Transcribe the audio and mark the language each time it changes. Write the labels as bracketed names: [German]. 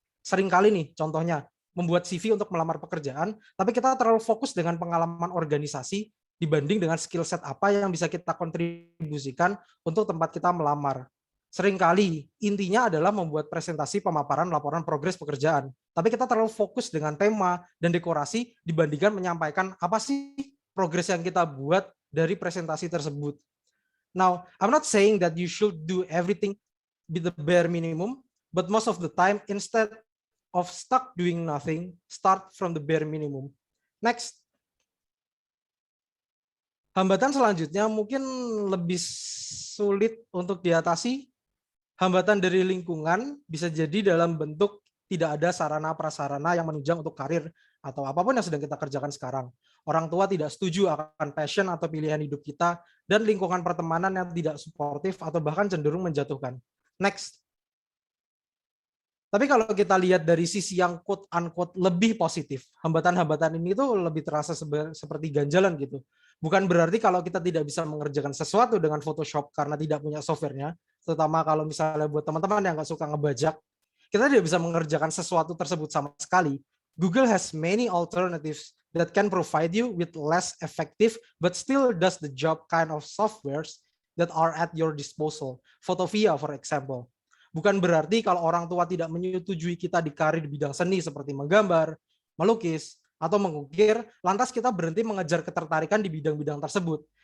[Indonesian] Seringkali nih, contohnya, membuat CV untuk melamar pekerjaan, tapi kita terlalu fokus dengan pengalaman organisasi dibanding dengan skill set apa yang bisa kita kontribusikan untuk tempat kita melamar. Seringkali intinya adalah membuat presentasi pemaparan laporan progres pekerjaan. Tapi kita terlalu fokus dengan tema dan dekorasi dibandingkan menyampaikan apa sih progres yang kita buat dari presentasi tersebut. [English] Now, I'm not saying that you should do everything with the bare minimum, but most of the time, instead of stuck doing nothing, start from the bare minimum. Next. [Indonesian] Hambatan selanjutnya mungkin lebih sulit untuk diatasi. Hambatan dari lingkungan bisa jadi dalam bentuk tidak ada sarana-prasarana yang menunjang untuk karir atau apapun yang sedang kita kerjakan sekarang. Orang tua tidak setuju akan passion atau pilihan hidup kita, dan lingkungan pertemanan yang tidak suportif atau bahkan cenderung menjatuhkan. Next. Tapi kalau kita lihat dari sisi yang quote-unquote lebih positif, hambatan-hambatan ini tuh lebih terasa seperti ganjalan gitu. Bukan berarti kalau kita tidak bisa mengerjakan sesuatu dengan Photoshop karena tidak punya softwarenya, terutama kalau misalnya buat teman-teman yang nggak suka ngebajak, kita tidak bisa mengerjakan sesuatu tersebut sama sekali. [English] Google has many alternatives that can provide you with less effective but still does the job kind of softwares that are at your disposal. [Indonesian] Photovia, [English] for example. [Indonesian] Bukan berarti kalau orang tua tidak menyetujui kita di karir di bidang seni seperti menggambar, melukis, atau mengukir, lantas kita berhenti mengejar ketertarikan di bidang-bidang tersebut.